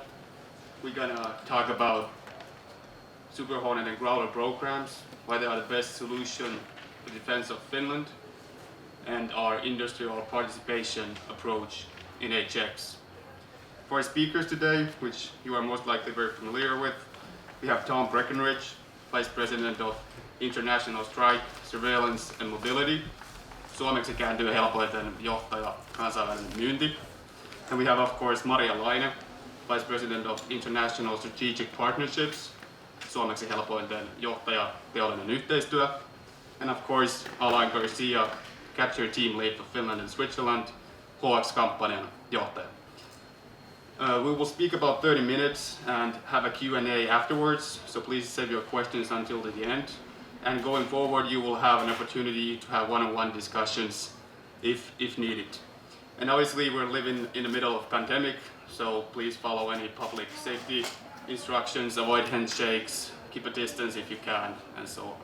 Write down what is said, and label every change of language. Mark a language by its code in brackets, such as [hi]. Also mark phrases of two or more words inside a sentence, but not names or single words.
[en] We're gonna talk about Super Hornet and Growler programs, why they are the best solution for defense of Finland, and our industrial participation approach in HX. For our speakers today, which you are most likely very familiar with, we have Thom Breckenridge, Vice President of International Strike, Surveillance and Mobility. [fi] Suomeksi kääntyy helpoiten johtaja, kansainvälinen myynti. [en] And we have of course Laine, Vice President of International Strategic Partnerships. [fi] Suomeksi helpoiten johtaja, teollinen yhteistyö. [en] And of course Alain Garcia, Capture Team Lead for Finland and Switzerland, [fi] hx-kampanjan johtaja. [en] We will speak about 30 minutes and have a Q&A afterwards, so please save your questions until the end. And going forward, you will have an opportunity to have one-on-one discussions if needed. And obviously, we're living in the middle of pandemic, so please follow any public safety instructions, avoid handshakes, keep a distance if you can, and so on.